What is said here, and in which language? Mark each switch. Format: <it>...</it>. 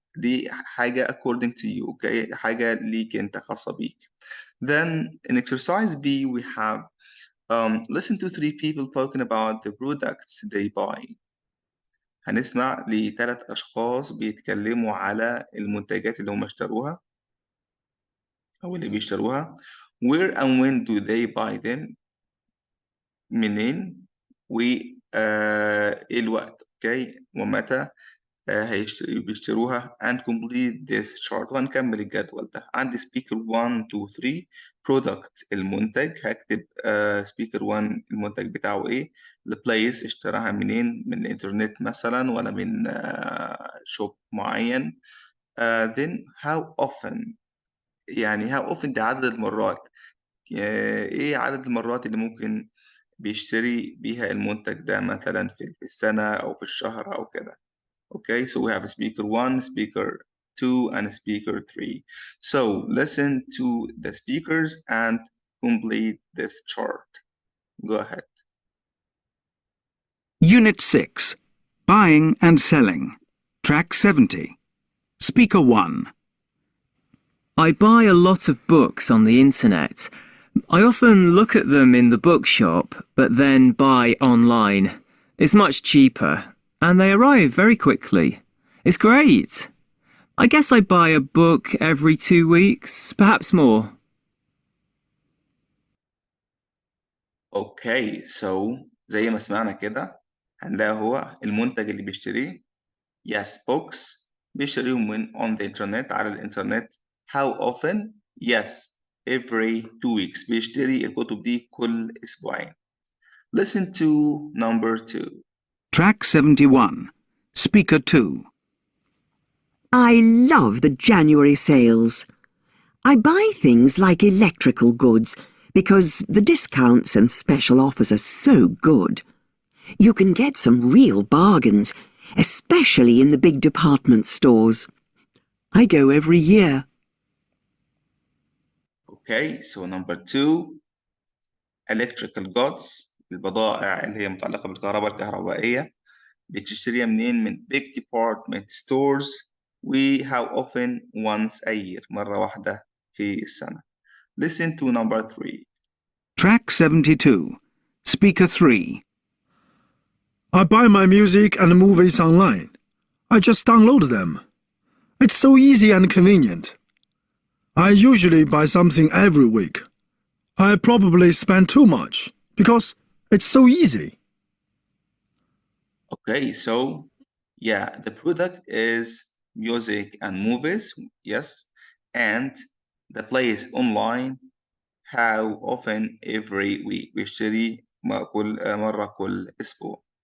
<ar>دي حاجة</ar> <en>according to you.</en> <ar>Okay. حاجة ليك انت خاصة بيك.</ar> <en>Then in exercise B we have listen to three people talking about the products they buy.</en> <ar>هنسمع لثلاث أشخاص بيتكلموا على المنتجات اللي هم اشتروها أو اللي بيشتروها.</ar> <en>Where and when do they buy them؟</en> <ar>منين وإيه الوقت. اوكي ومتى بيشتروها</ar> <en>and complete this chart.</en> <ar>وهنكمل الجدول ده. عندي speaker 1 2 3 product المنتج. هكتب speaker 1 المنتج بتاعه ايه. البلايس اشتراها منين، من الانترنت مثلا ولا من شوب معين.</ar> <en>then how often.</en> <ar>يعني</ar> <en>how often</en> <ar>دي عدد المرات. ايه عدد المرات اللي ممكن بيشتري بيها المنتج ده مثلا في السنة أو في الشهر أو كده.</ar> <en>Okay, so we have a speaker 1, speaker 2, and a speaker 3. So listen to the speakers and complete this chart. Go ahead. Unit 6. Buying and Selling. Track 70. Speaker 1. I buy a lot of books on the internet. I often look at them in the bookshop, but then buy online. It's much cheaper, and they arrive very quickly. It's great. I guess I buy a book every 2 weeks, perhaps more.</en> <ar>Okay, so زي ما سمعنا كده هنلاقي هو المنتج اللي بيشتريه.</ar> <en>Yes, books</en> <ar>بيشتريهم من</ar> <en>on the internet</en> <ar>على الإنترنت.</ar> <en>How often? Yes, every 2 weeks.</en> <ar>بيشتري الكتب دي كل أسبوعين.</ar> <en>Listen to number 2. Track 71. Speaker 2. I love the January sales. I buy things like electrical goods because the discounts and special offers are so good. You can get some real bargains, especially in the big department stores. I go every year. Okay, so number 2, electrical goods.</en> <ar>البضائع اللي هي متعلقة بالكهرباء الكهربائية. بتشتريها منين؟ من</ar> <en>big department stores. و how often? once a year،</en> <ar>مرة واحدة في السنة.</ar> <en>Listen to number 3. Track 72. Speaker 3. I buy my music and movies online. I just download them. It's so easy and convenient. I usually buy something every week. I probably spend too much because it's so easy. Okay, so yeah, the product is music and movies, yes, and the place online, how often? every week،</en> <ar>بيشتري مرة كل أسبوع.</ar>